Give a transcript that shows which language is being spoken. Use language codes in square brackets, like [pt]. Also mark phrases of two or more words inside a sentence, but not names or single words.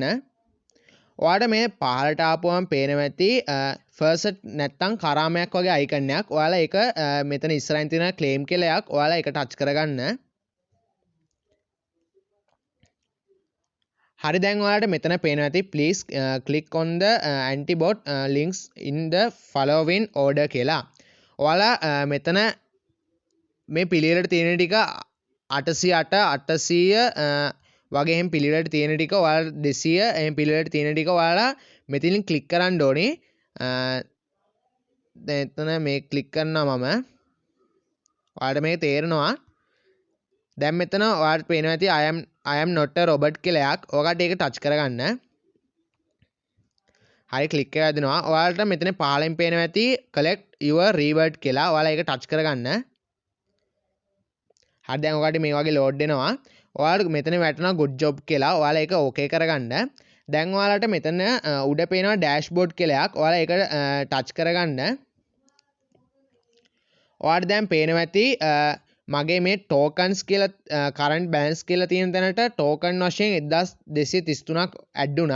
[si] ඔයාලට මේ පහළට ආපුවම පේනවා ඇති ෆර්ස්ට් නැත්තම් කරාමයක් වගේ අයිකන් එකක්. ඔයාලා ඒක මෙතන ඉස්සරහින් තියෙන claim කියලා එකක්. ඔයාලා ඒක ටච් කරගන්න. හරි දැන් ඔයාලට මෙතන පේනවා ඇති [en] please click on the antibot links in the following order [si] කියලා. ඔයාලා මෙතන මේ පිළිවෙලට තියෙන ටික 808 800 වගේ එහෙම පිළිවෙලට තියෙන ටික ඔයාලා 200 එහෙම පිළිවෙලට තියෙන ටික ඔයාලා මෙතනින් ක්ලික් කරන්න ඕනේ. දැන් එතන මේ ක්ලික් කරනවා මම. ඔයාලට මේක තේරෙනවා. දැන් මෙතන ඔයාලට පේනවා ඇති [en] I am not a robot [si] කියලා එකක්. ඔයාලට ඒක ටච් කරගන්න. හරි ක්ලික් එකක් දෙනවා. ඔයාලට මෙතන පහලින් පේනවා ඇති [en] collect your reward [si] කියලා. ඔයාලා ඒක ටච් කරගන්න. හරි දැන් ඔයාලට මේ වගේ ලෝඩ් වෙනවා. ඔයාලට මෙතන වැටෙනවා [en] good job [si] කියලා. ඔයාලා ඒක ඕකේ කරගන්න. දැන් ඔයාලට මෙතන උඩ පේනවා dashboard කියලා එකක්. ඔයාලා ඒක ටච් කරගන්න. ඔයාලට දැන් පේනවා ඇති මගේ මේ tokens කියලා [en] current balance [si] කියලා තියෙන තැනට token වශයෙන් 1233ක් ඇඩ් වුණා.